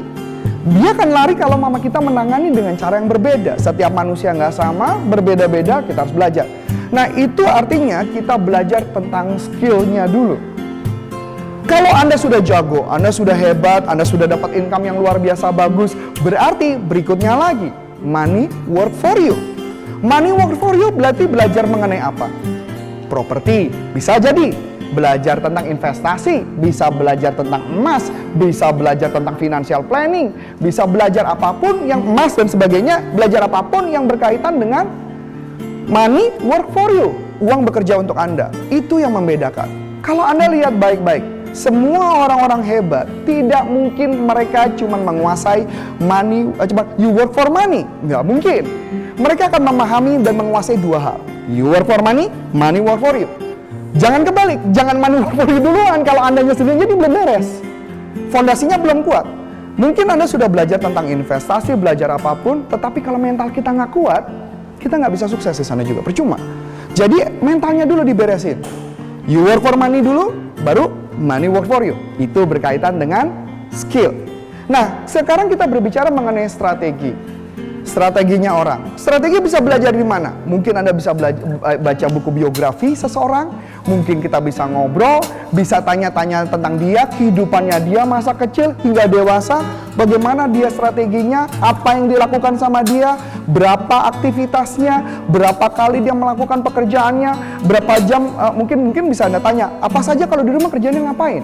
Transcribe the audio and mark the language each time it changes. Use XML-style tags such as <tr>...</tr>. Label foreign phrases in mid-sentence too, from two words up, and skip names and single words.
<id>Dia akan lari kalau mama kita menangani dengan cara yang berbeda. Setiap manusia nggak sama, berbeda-beda, kita harus belajar. Nah, itu artinya kita belajar tentang skillnya dulu. Kalau Anda sudah jago, Anda sudah hebat, Anda sudah dapat income yang luar biasa bagus, berarti berikutnya lagi,</id> <en>money work for you. Money work for you</en> <id>berarti belajar mengenai apa? Properti, bisa jadi. Belajar tentang investasi, bisa belajar tentang emas, bisa belajar tentang</id> <en>financial planning,</en> <id>bisa belajar apapun yang emas dan sebagainya, belajar apapun yang berkaitan dengan</id> <en>money work for you.</en> <id>Uang bekerja untuk Anda. Itu yang membedakan. Kalau Anda lihat baik-baik, semua orang-orang hebat, tidak mungkin mereka cuma menguasai money, cuma</id> <en>you work for money.</en> <id>Nggak mungkin. Mereka akan memahami dan menguasai dua hal.</id> <en>You work for money, money work for you.</en> <id>Jangan kebalik, jangan</id> <en>money work for you</en> <id>duluan. Kalau Andanya sendiri jadi belum beres, fondasinya belum kuat. Mungkin Anda sudah belajar tentang investasi, belajar apapun, tetapi kalau mental kita nggak kuat, kita nggak bisa sukses di sana juga, percuma. Jadi mentalnya dulu diberesin.</id> <en>You work for money</en> <id>dulu, baru</id> <en>money work for you.</en> <id>Itu berkaitan dengan skill. Nah, sekarang kita berbicara mengenai strategi. Strateginya orang. Strategi bisa belajar di mana? Mungkin Anda bisa baca buku biografi seseorang, mungkin kita bisa ngobrol, bisa tanya-tanya tentang dia, kehidupannya dia masa kecil hingga dewasa, bagaimana dia strateginya, apa yang dilakukan sama dia, berapa aktivitasnya, berapa kali dia melakukan pekerjaannya, berapa jam, mungkin bisa Anda tanya, apa saja kalau di rumah kerjanya ngapain?</id>